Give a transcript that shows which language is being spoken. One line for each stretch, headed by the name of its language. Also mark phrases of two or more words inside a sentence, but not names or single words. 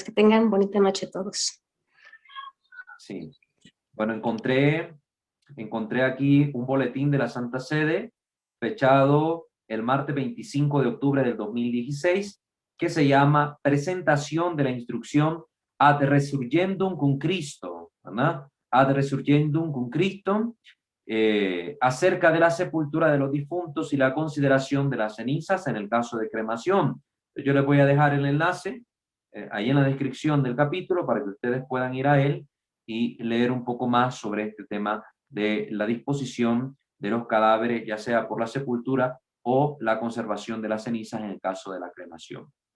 Spanish: Que tengan bonita noche todos. Sí. Bueno, encontré aquí un boletín de la Santa Sede, fechado el martes 25 de octubre del 2016, que se llama Presentación de la Instrucción Ad Resurgendum cum Christo, ¿verdad? Ad Resurgendum cum Christo, acerca de la sepultura de los difuntos y la consideración de las cenizas en el caso de cremación. Yo les voy a dejar el enlace ahí en la descripción del capítulo para que ustedes puedan ir a él y leer un poco más sobre este tema de la disposición de los cadáveres, ya sea por la sepultura o la conservación de las cenizas en el caso de la cremación.